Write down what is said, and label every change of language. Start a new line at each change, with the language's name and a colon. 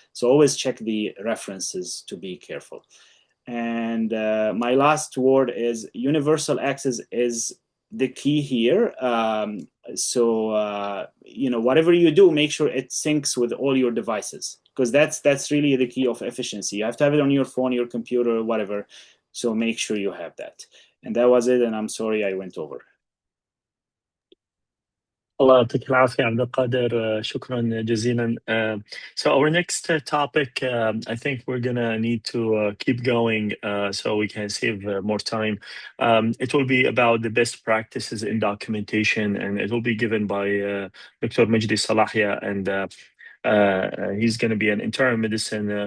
English: So always check the references to be careful. And my last word is universal access is the key here. So whatever you do, make sure it syncs with all your devices, because that's really the key of efficiency. You have to have it on your phone, your computer, whatever. So make sure you have that. And that was it. And I'm sorry I went over.
Arabic: الله يعطيك العافية عبد القادر شكرا جزيلا.
English: So our next topic, I think we're gonna need to keep going so we can save more time. It will be about the best practices in documentation, and it will be given by Dr. Majdi Salahie, and he's going to be an internal medicine.